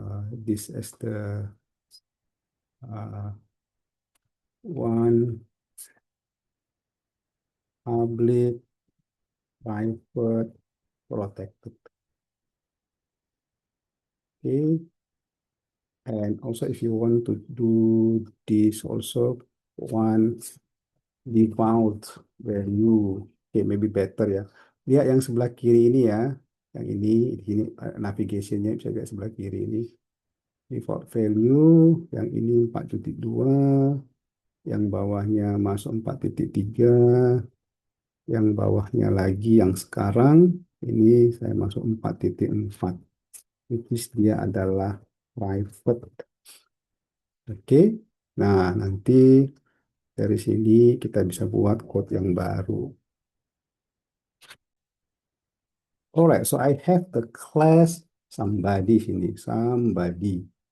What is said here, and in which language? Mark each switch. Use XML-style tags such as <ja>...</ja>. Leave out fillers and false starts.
<en>This as the uh, one public private protected. Okay, and also if you want to do this also one default value. Okay, maybe better ya.</en> <id>Lihat yang sebelah kiri ini ya. Yang ini navigationnya bisa lihat sebelah kiri ini. Default value, yang ini 4.2, yang bawahnya masuk 4.3, yang bawahnya lagi yang sekarang ini saya masuk 4.4. Itu dia adalah private. Oke. Nah, nanti dari sini kita bisa buat code yang baru.</id> <en>Alright, so I have the class somebody sini, somebody.</en>